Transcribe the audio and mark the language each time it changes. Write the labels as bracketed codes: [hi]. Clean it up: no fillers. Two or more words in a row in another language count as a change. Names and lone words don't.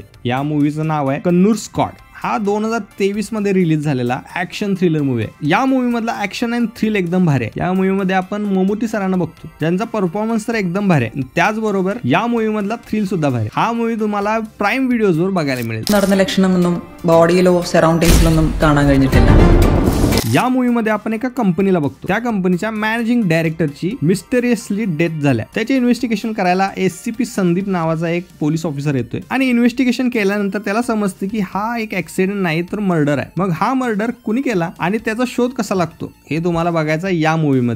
[mr] या मूवीचं नाव आहे कन्नूर स्क्वॉड। हा 2023 मध्ये रिलीज झालेला [en] action thriller movie [mr] आहे। या मूवी मधला [en] action and thrill [mr] एकदम भारी आहे। या मूवी मध्ये आपण ममूटी सरांना बघतो, ज्यांचा परफॉर्मन्स तर एकदम भारी आहे। त्याचबरोबर या मूवी मधला थ्रिल सुद्धा भारी। हा मूवी तुम्हाला प्राईम व्हिडिओज वर बघायला मिळेल। [ml] നടന്ന ലക്ഷണമൊന്നും ബോഡിയിലോ സറൗണ്ടിങ്സിലൊന്നും കാണാൻ കഴിഞ്ഞിട്ടില്ല। [mr] या मूवी मध्ये आपण एका कंपनीला बघतो। त्या कंपनीच्या [en] managing directorची mysteriously death [mr] झाल्या। त्याचे इन्व्हेस्टिगेशन करायला एससीपी संदीप नावाचा एक [en] police officer [mr] येतोय आणि इन्व्हेस्टिगेशन केल्यानंतर त्याला समजते की हा एक ऍक्सिडेंट नाही तर मर्डर आहे। मग हा मर्डर कुणी केला आणि त्याचा शोध कसा लागतो हे तुम्हाला बघायचं या मूवी मध्ये।